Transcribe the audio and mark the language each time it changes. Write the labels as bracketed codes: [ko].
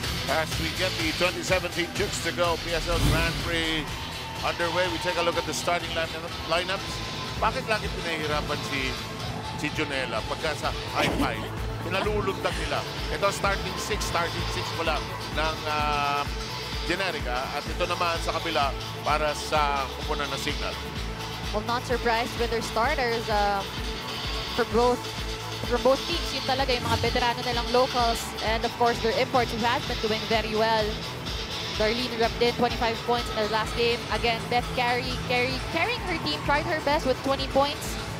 [en] As we get the 2017 Chooks to go PSL Grand Prix underway, we take a look at the starting lineups. [tl] Bakit lagi pinahihirapan si Junela pagka sa high-five? Pinalulundag nila. Ito starting six pala ng Generika at ito naman sa kabila para sa kupunan ng Cignal. [en] Well, not surprised with their starters for both teams. [tl] Yun talaga yung mga veterano nilang [en] locals and of course their imports who has been doing very well. Darlene rubbed in 25 points in their last game. Again, Beth carrying her team, tried her best with 20 points.